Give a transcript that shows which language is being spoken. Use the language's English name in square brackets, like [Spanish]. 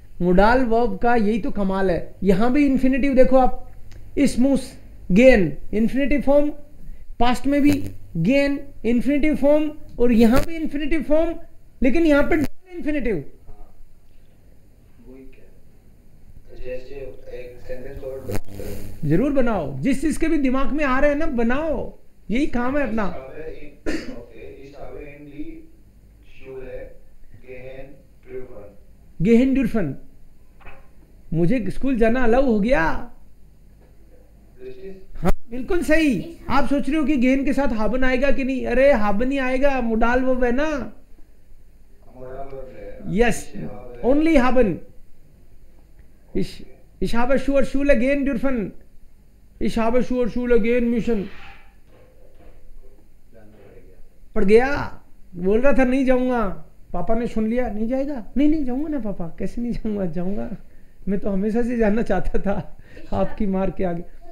[Hindi] Modal verb का यही तो कमाल है। यहां भी इन्फिनिटिव देखो आप, smooth gain infinitive form, past में भी गेन इन्फिनिटिव फॉर्म, और यहां भी इन्फिनिटिव फॉर्म, लेकिन यहां पे इन्फिनिटिव। जैसे एक सेंटेंस और जरूर बनाओ, जिस चीज के भी दिमाग में आ रहे हैं ना बनाओ, यही काम है अपना। [German] ओके, ich habe in die Schule gehen dürfen. [Hindi] गेहन डुरफन, मुझे स्कूल जाना अलाउ हो गया। [German] Richtig? [Hindi] हाँ बिल्कुल सही। आप सोच रहे हो कि गेहन के साथ हाबन आएगा कि नहीं, अरे हाबन ही आएगा, मोडाल वर्ब है ना। [English] Modal verb है। Yes, only हाबन। [German] ich habe sure Schule gehen dürfen, Ich habe Schule gehen müssen. [Hindi] पड़ गया, बोल रहा था नहीं जाऊंगा, पापा ने सुन लिया, नहीं जाएगा, नहीं नहीं जाऊंगा ना पापा, कैसे नहीं जाऊंगा, जाऊंगा, मैं तो हमेशा से जानना चाहता था आपकी मार के आगे।